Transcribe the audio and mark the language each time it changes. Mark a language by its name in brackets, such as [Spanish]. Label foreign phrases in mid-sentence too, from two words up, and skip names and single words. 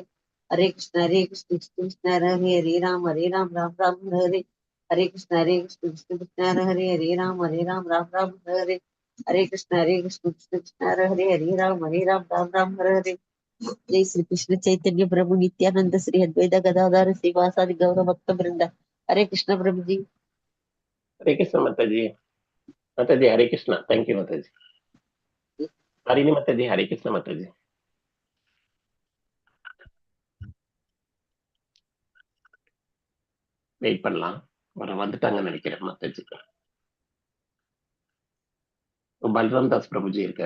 [Sanskrit] हरे कृष्ण, हरे कृष्ण, कृष्ण कृष्ण, हरे हरे, हरे राम, राम राम, हरे हरे. हरे कृष्ण, हरे कृष्ण, कृष्ण कृष्ण, हरे हरे, हरे राम, राम राम, हरे हरे. हरे कृष्ण, हरे कृष्ण, कृष्ण कृष्ण, हरे हरे, हरे राम, राम राम, हरे हरे. जय श्री कृष्ण चैतन्य प्रभु नित्यानंद श्री अद्वैत गदाधर श्रीवासादि गौर भक्त वृंदा। [Hindi] हरे कृष्ण प्रभु जी। हरे कृष्ण माताजी। माताजी हरे कृष्ण। [English] thank you [Hindi] माताजी। हरिणी माताजी हरे कृष्ण माताजी। [Tamil] வெயிட் பண்ணலாம், வர வந்துட்டாங்கன்னு நினைக்கிறேன் மாதாஜி. பல்ராம் தாஸ் பிரபுஜி இருக்காரு.